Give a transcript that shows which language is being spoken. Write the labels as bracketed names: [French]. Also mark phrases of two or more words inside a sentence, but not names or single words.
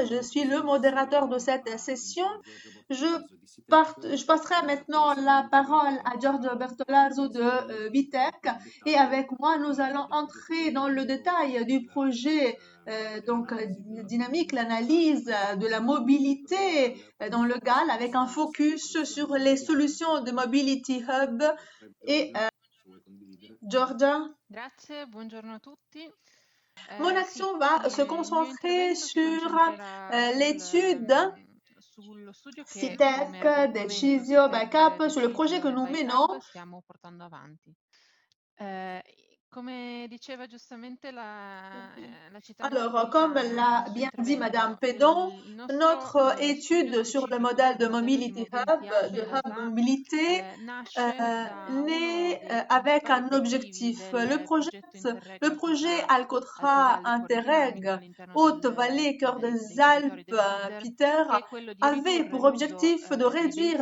[French] Je suis le modérateur de cette session. Je, je passerai maintenant la parole à Giorgio Bertolazzo de Vitec et avec moi, nous allons entrer dans le détail du projet dynamique, l'analyse de la mobilité dans le GAL avec un focus sur les solutions de [English] Mobility Hub [French] et Giorgia. [Italian] Grazie, buongiorno a tutti. [French] Mon action va se concentrer sur l'étude [Italian] sullo studio che CITEC, come Decisio, Backup, [French] sur le projet que nous Decisio menons. [Italian] Backup stiamo portando avanti. Come diceva giustamente la città [French] Alors, comme l'a bien dit Madame Pédon, notre étude sur le modèle de [English] Mobility Hub, [French] de Hub de mobilité, naît avec un objectif. Le projet Alcotra Interreg, Haute-Vallée, Cœur des Alpes, Peter, avait pour objectif de réduire